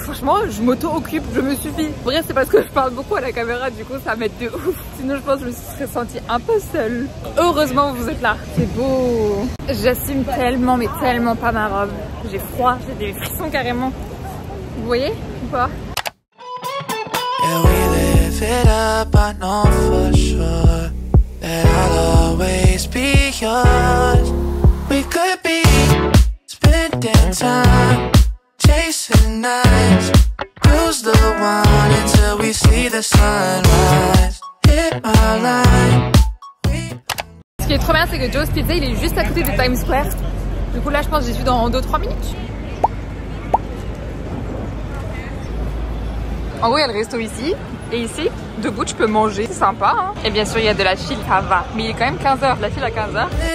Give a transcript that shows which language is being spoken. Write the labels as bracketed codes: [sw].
[fr] Franchement, je m'auto-occupe, je me suffis. En vrai, c'est parce que je parle beaucoup à la caméra, du coup, ça m'aide de ouf. Sinon, je pense que je me serais sentie un peu seule. Heureusement, vous êtes là. C'est beau. J'assume tellement, mais tellement pas ma robe. J'ai froid, j'ai des frissons carrément. Vous voyez ou pas? [en] Yeah, we live it up, I know for sure that I'll always be yours. We could be spending time chasing nights, cruise the one until we see the sunrise. Hit my line. [fr] Ce qui est trop bien, c'est que Joe's Pizza, il est juste à côté de Times Square. Du coup, là, je pense que j'y suis dans 2-3 minutes. En gros, il y a le resto ici. Et ici, debout, tu peux manger. C'est sympa, hein. Et bien sûr, il y a de la file, ça va. Mais il est quand même 15h. La file à 15h.